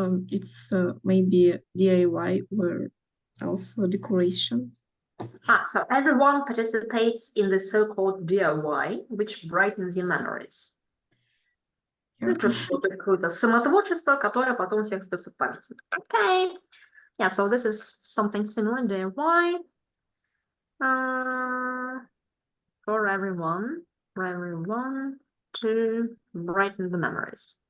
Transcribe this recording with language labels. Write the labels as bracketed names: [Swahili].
[English] It's maybe DIY or also decorations. So everyone participates in the so-called DIY, which brightens your memories. Yeah. [Russian] Круто. Самотворчество, которое потом всех остается в памяти. [English] Okay. Yeah, so this is something similar, DIY. For everyone to brighten the memories.